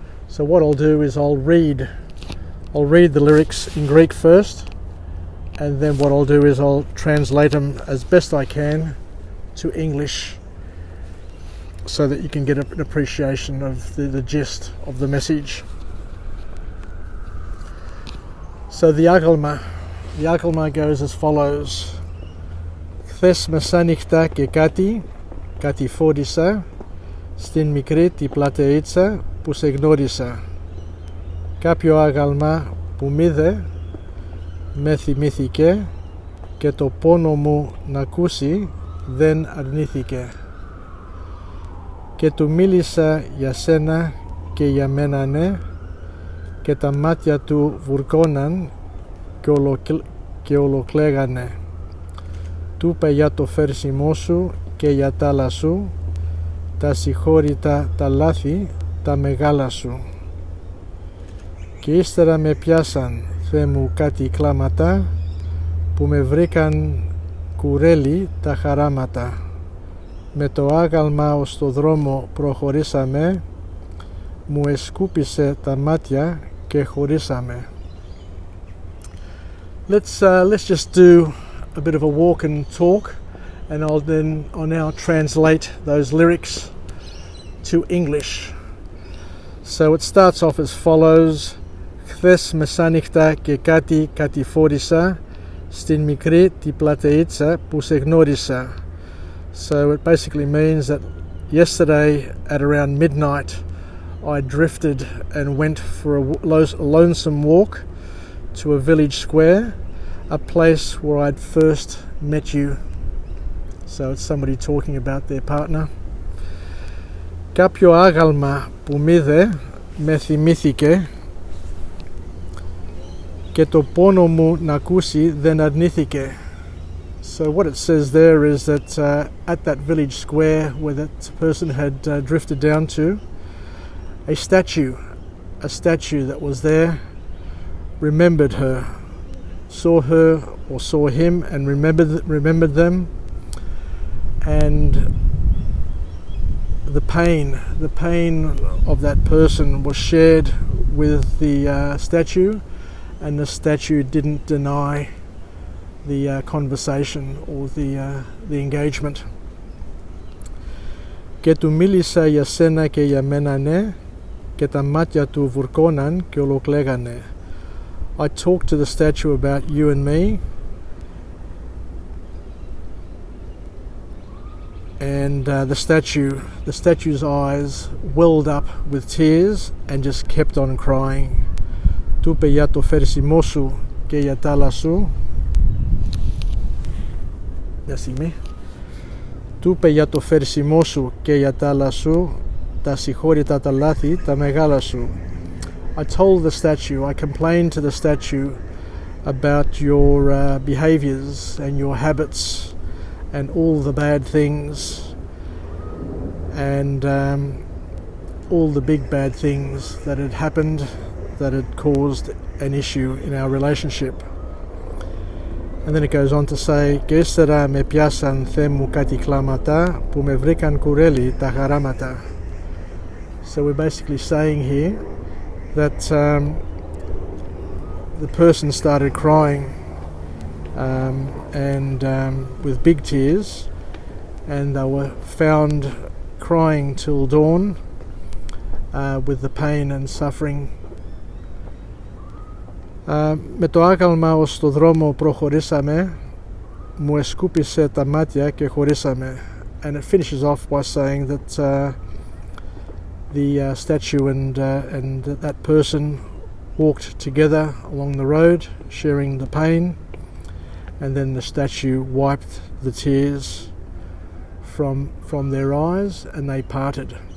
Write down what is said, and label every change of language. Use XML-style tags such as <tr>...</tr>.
<en>So what I'll do is I'll read the lyrics in Greek first, and then what I'll do is I'll translate them as best I can to English so that you can get an appreciation of the gist of the message. So the Agalma goes as follows.</en> <el>Χθες μεσάνυχτα και κάτι φόρησα στην μικρή τη πλατείτσα που σε γνώρισα. Κάποιο άγαλμα που μ' είδε με θυμήθηκε και το πόνο μου να ακούσει δεν αρνήθηκε. Και του μίλησα για σένα και για μένα ναι, και τα μάτια του βουρκώναν και ολοκλαίγανε. Του είπα για το φέρσιμό σου και για τα άλλα σου, τα συγχώρητα τα λάθη, τα μεγάλα σου. Και ύστερα με πιάσαν, Θεέ μου, κάτι κλάματα, που με βρήκαν κουρέλι τα χαράματα. Με το άγαλμα ως το δρόμο προχωρήσαμε, μου εσκούπισε τα μάτια και χωρίσαμε.</el> <en>Let's just do a bit of a walk and talk, and I'll now translate those lyrics to English. So it starts off as follows.</en> <el>Χθες μεσάνυχτα και κάτι φόρησα στην μικρή τη πλατείτσα που σε γνώρισα.</el> <en>So it basically means that yesterday at around midnight I drifted and went for a lonesome walk to a village square, a place where I'd first met you. So it's somebody talking about their partner.</en> <el>Κάποιο άγαλμα που μ' είδε με θυμήθηκε και το πόνο μου να ακούσει δεν αρνήθηκε.</el> <en>So what it says there is that at that village square where that person had drifted down to, a statue that was there remembered her, saw her or saw him and remembered them, and the pain of that person was shared with the statue, and the statue didn't deny the conversation or the engagement.</en> <el>Και του μίλησα για σένα και για μένα ναι, και τα μάτια του βουρκώναν και ολοκλαίγανε.</el> <en>I talked to the statue about you and me, and the statue's eyes welled up with tears and just kept on crying.</en> <el>Tupe ya to fersimo su και για τα άλλα σου. Μια στιγμή. Του είπε για το φέρσιμό σου και για τα άλλα σου, τα συγχώρητα τα λάθη, τα μεγάλα σου.</el> <en>I told the statue, I complained to the statue about your behaviors and your habits and all the bad things and all the big bad things that had happened that had caused an issue in our relationship. And then it goes on to say,</en> <el>και ύστερα με πιάσαν Θεέ μου κάτι κλάματα που με βρήκαν κουρέλι τα χαράματα.</el> <en>So we're basically saying here that the person started crying and with big tears, and they were found crying till dawn with the pain and suffering.</en> <el>Με το άγαλμα ως στο δρόμο προχωρήσαμε, μου εσκούπισε τα μάτια και χωρίσαμε.</el> <en>And it finishes off by saying that the statue and that person walked together along the road, sharing the pain, and then the statue wiped the tears from their eyes and they parted.</en>